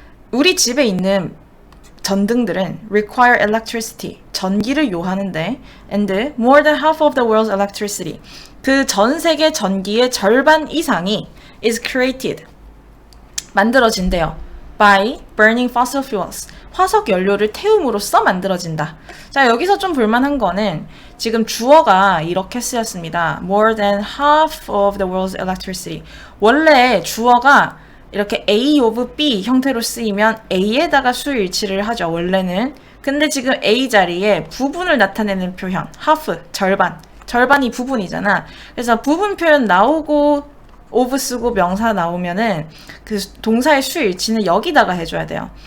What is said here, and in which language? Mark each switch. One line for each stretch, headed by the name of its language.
Korean: 우리 집에 있는 전등들은
English: require electricity,
Korean: 전기를 요하는데
English: and more than half of the world's electricity,
Korean: 그 전 세계 전기의 절반 이상이
English: is created,
Korean: 만들어진대요.
English: by burning fossil fuels,
Korean: 화석 연료를 태움으로써 만들어진다. 자, 여기서 좀 볼만한 거는 지금 주어가 이렇게 쓰였습니다.
English: more than half of the world's electricity.
Korean: 원래 주어가 이렇게 A of B 형태로 쓰이면 A에다가 수일치를 하죠, 원래는. 근데 지금 A 자리에 부분을 나타내는 표현, half, 절반. 절반이 부분이잖아. 그래서 부분 표현 나오고 of 쓰고 명사 나오면은 그 동사의 수일치는 여기다가 해줘야 돼요.